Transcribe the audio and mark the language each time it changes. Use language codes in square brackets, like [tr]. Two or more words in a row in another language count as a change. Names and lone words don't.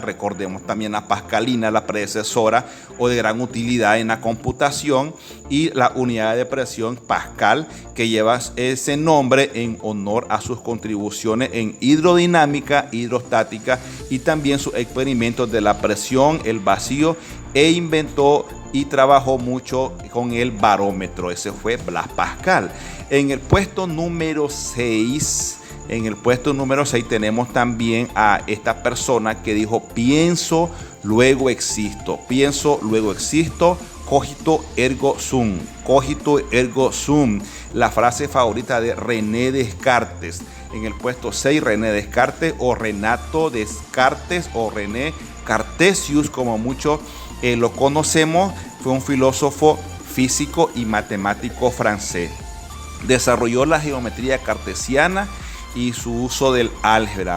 [es] Recordemos también a Pascalina, la predecesora o de gran utilidad en la computación, y la unidad de presión Pascal, que lleva ese nombre en honor a sus contribuciones en hidrodinámica, hidrostática y también sus experimentos de la presión, el vacío, e inventó y trabajó mucho con el barómetro. Ese fue Blaise Pascal. En el puesto número 6 tenemos también a esta persona que dijo: pienso, luego existo. Pienso, luego existo. [la] Cogito ergo sum. Cogito ergo sum. [es] La frase favorita de René Descartes. En el puesto 6, René Descartes o Renato Descartes o René Cartesius, como muchos lo conocemos, fue un filósofo, físico y matemático francés. Desarrolló la geometría cartesiana y su uso del álgebra.